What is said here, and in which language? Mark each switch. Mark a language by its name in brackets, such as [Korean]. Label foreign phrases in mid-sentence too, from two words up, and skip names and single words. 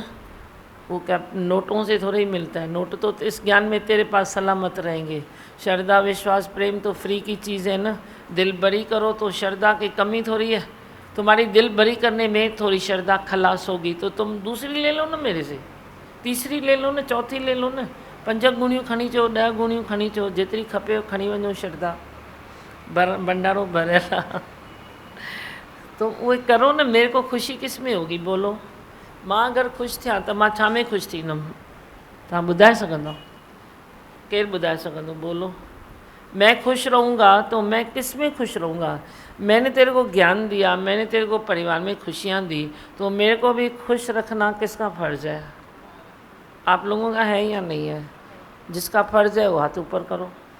[Hindi] वो क्या नोटों से थोड़ा ही मिलता है? नोट तो इस ज्ञान में तेरे पास सलामत रहेंगे। श्रद्धा विश्वास प्रेम तो फ्री की चीज़ है ना। दिल बड़ी करो तो श्रद्धा की कमी थोड़ी है। तुम्हारी दिल बड़ी करने में थोड़ी श्रद्धा खलास होगी तो तुम दूसरी ले लो ना मेरे से, तीसरी ले लो ना, चौथी ले लो ना। [Sindhi] 5 गुणियूं खणी चो, 10 गुणियूं खणी चो, जेतिरी खपे खणी वञो श्रद्धा। भंडारो भरियल तो [Hindi] वो करो ना। मेरे को खुशी किस में होगी बोलो? [Sindhi] मां अगर खुश थिया तो मां छा में खुश थींदमि? तव्हां ॿुधाए सघंदव? केरु ॿुधाए सघंदो बोलो? [Hindi] मैं खुश रहूँगा तो मैं किस में खुश रहूँगा? मैंने तेरे को ज्ञान दिया, मैंने तेरे को परिवार में खुशियाँ दी, तो मेरे को भी खुश रखना किसका फ़र्ज़ है? आप लोगों का है या नहीं है? जिसका फ़र्ज़ है वो हाथ ऊपर करो।